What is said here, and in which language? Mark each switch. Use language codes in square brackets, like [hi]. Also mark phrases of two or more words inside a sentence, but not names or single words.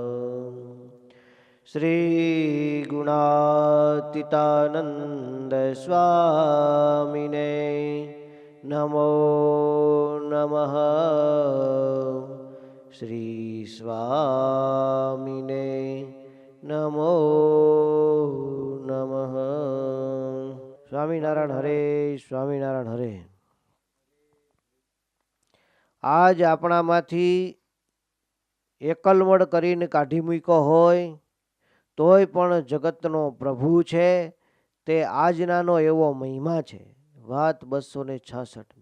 [sa] श्री गुणातीतानंद स्वामिने नमो नमः। श्री स्वामिने नमो नमः। [gu] સ્વામિનારાયણ હરે, સ્વામિનારાયણ હરે. આજ આપણામાંથી એકલવડ કરીને કાઢી મૂક્યો હોય તોય પણ જગતનો પ્રભુ છે. તે આજનાનો એવો મહિમા છે. વાત 266.